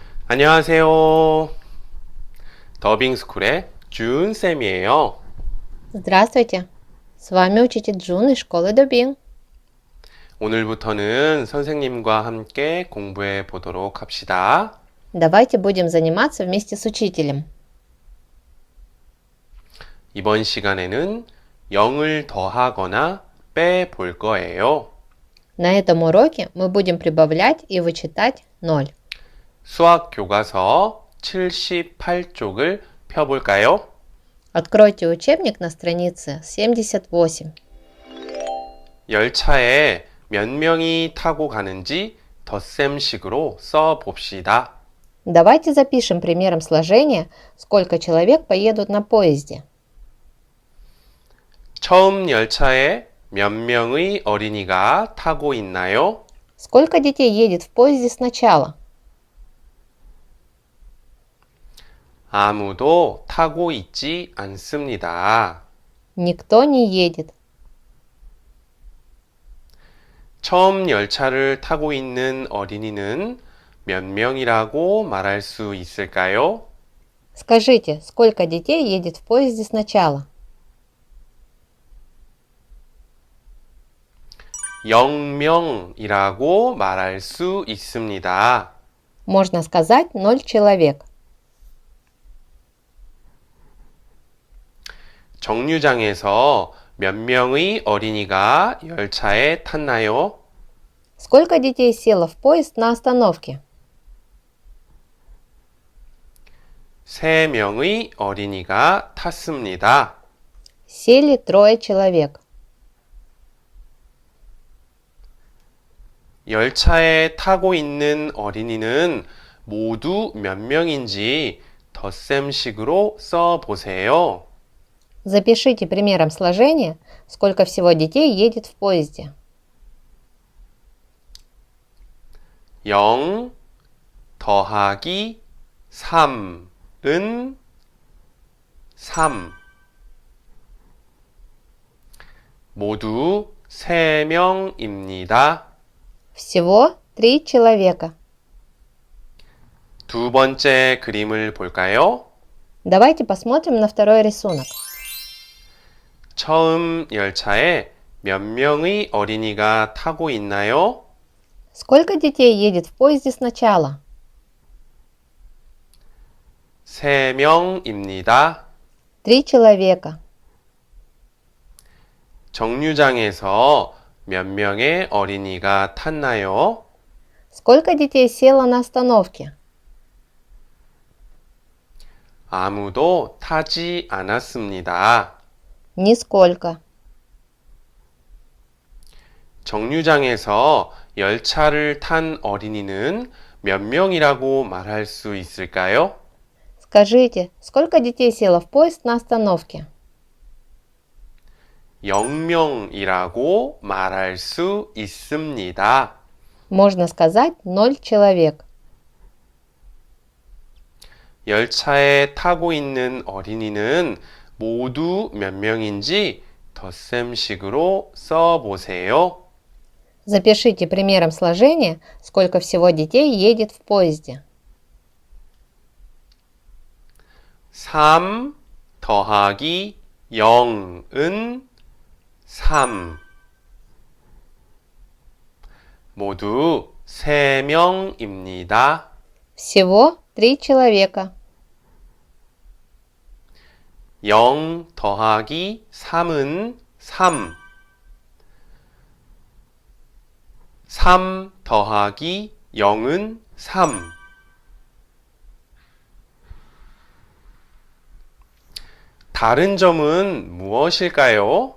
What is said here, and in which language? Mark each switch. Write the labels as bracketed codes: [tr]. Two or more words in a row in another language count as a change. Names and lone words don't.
[ko] 안녕하세요. 더빙스쿨의 준쌤이에요. [ru] Здравствуйте! С вами учитель Джун из школы Дубин. [ko] 오늘부터는 선생님과 함께 공부해 보도록 합시다. [ru] Давайте будем заниматься вместе с учителем. [ko] 이번 시간에는 0을 더하거나 빼볼 거예요. [ru] На этом уроке мы будем прибавлять и вычитать 0. [ko] 수학 교과서 78쪽을 펴볼까요? [ru] Откройте учебник на странице 78. [ko] 열차에 몇 명이 타고 가는지 덧셈식으로 써봅시다. [ru] Давайте запишем примером сложения, сколько человек поедут на поезде. [ko] 처음 열차에 몇 명의 어린이가 타고 있나요? [ru] Сколько детей едет в поезде сначала? [ko] 아무도 타고 있지 않습니다. [ru] Никто не едет. [ko] 처음 열차를 타고 있는 어린이는 몇 명이라고 말할 수 있을까요? [ru] Скажите, сколько детей едет в поезде сначала? [ko] 0명이라고 말할 수 있습니다. [ru] Можно сказать 0 человек. [ko] 정류장에서 몇 명의 어린이가 열차에 탔나요? [ru] Сколько детей село в поезд на остановке? [ko] 3명의 어린이가 탔습니다. [ru] Сели 3 человек. [ko] 열차에 타고 있는 어린이는 모두 몇 명인지 덧셈식으로 써보세요. [ru] Запишите примером сложения, сколько всего детей едет в поезде. [ko] 0 더하기 3은 3. 모두 3명입니다. [ru] Всего 3 человека. [ko] 두 번째 그림을 볼까요? [ru] Давайте посмотрим на второй рисунок. [ko] 처음 열차에 몇 명의 어린이가 타고 있나요? [ru] Сколько детей едет в поезде сначала? [ko] 3명입니다. [ru] 3 человека. [ko] 정류장에서 몇 명의 어린이가 탔나요? [ru] Сколько детей село на остановке? [ko] 아무도 타지 않았습니다. [ru] Нисколько. [ko] 정류장에서 열차를 탄 어린이는 몇 명이라고 말할 수 있을까요? [ru] Скажите, сколько детей село в поезд на остановке? [ko] 0명이라고 말할 수 있습니다. [ru] Можно сказать 0 человек. [ko] 열차에 타고 있는 어린이는 모두 몇 명인지 덧셈식으로 써보세요. [ru] Запишите примером сложения, сколько всего детей едет в поезде. [ko] 3 더하기 0은 3. 모두 3명입니다. [ru] Всего 3 человека. [ko] 0 더하기 3은 3. 3 더하기 0은 3. 다른 점은 무엇일까요?